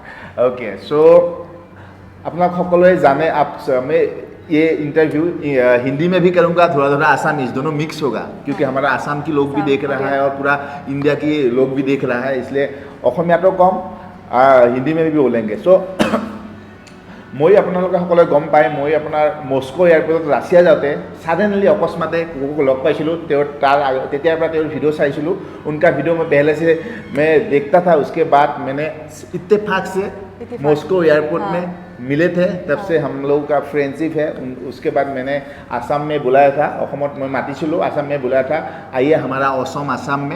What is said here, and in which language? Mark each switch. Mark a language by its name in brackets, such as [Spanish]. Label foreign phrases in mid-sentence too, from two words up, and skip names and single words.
[Hindi] ओके, सो अपना সকলোৱে जाने आप मैं ये इंटरव्यू हिंदी में भी करूँगा, थोड़ा थोड़ा आसामीज, दोनों मिक्स होगा क्योंकि हमारा आसाम की लोग भी देख रहा है और पूरा इंडिया की लोग भी देख रहा है, इसलिए অসমীয়া तो कम हिंदी में भी बोलेंगे। [Assamese] सो মই আপোনালোকে সকলোৱে গম পায়, মই আপোনাৰ মস্কো এয়াৰপৰ্টত ৰাছিয়া যাওঁতে ছাডেনলি অকস্মাতে কোকোক লগ পাইছিলোঁ। তেতিয়াৰ পৰা তেওঁৰ ভিডিঅ' চাইছিলোঁ। [Hindi] उनका वीडियो में पहले से मैं देखता था। उसके बाद मैंने इत्तेफाक से मॉस्को एयरपोर्ट में मिले थे, तब से हम लोगों का फ्रेंडशिप है। उसके बाद मैंने आसाम में बुलाया था, অসমত मैं मातिছিলোঁ, आसाम में बुलाया था आइए हमारा असम आसाम में।